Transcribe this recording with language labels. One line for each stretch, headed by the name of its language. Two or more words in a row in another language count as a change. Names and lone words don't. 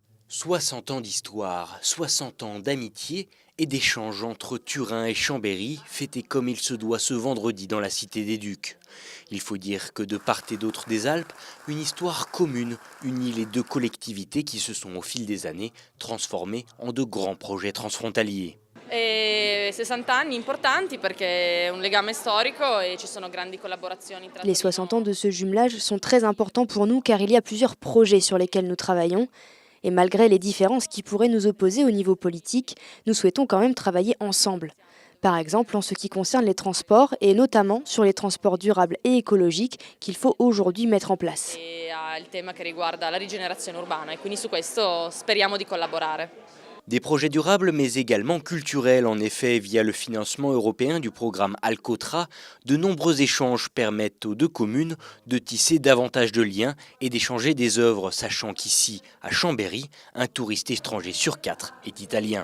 French: 60 ans d'histoire, 60 ans d'amitié et d'échanges entre Turin et Chambéry, fêtés comme il se doit ce vendredi dans la Cité des Ducs. Il faut dire que de part et d'autre des Alpes, une histoire commune unit les deux collectivités qui se sont au fil des années transformées en de grands projets transfrontaliers.
Italian: E 60 anni importanti perché è un legame storico e ci sono grandi collaborazioni tra
French: Les 60 ans Torino. de ce jumelage sont très importants pour nous car il y a plusieurs projets sur lesquels nous travaillons. Et malgré les différences qui pourraient nous opposer au niveau politique, nous souhaitons quand même travailler ensemble. Par exemple en ce qui concerne les transports et notamment sur les transports durables et écologiques qu'il faut aujourd'hui mettre en place.
Italian: E ha il tema che riguarda la rigenerazione urbana e quindi su questo speriamo di collaborare.
French: Des projets durables mais également culturels. En effet, via le financement européen du programme Alcotra, de nombreux échanges permettent aux deux communes de tisser davantage de liens et d'échanger des œuvres, sachant qu'ici, à Chambéry, un touriste étranger sur 4 est italien.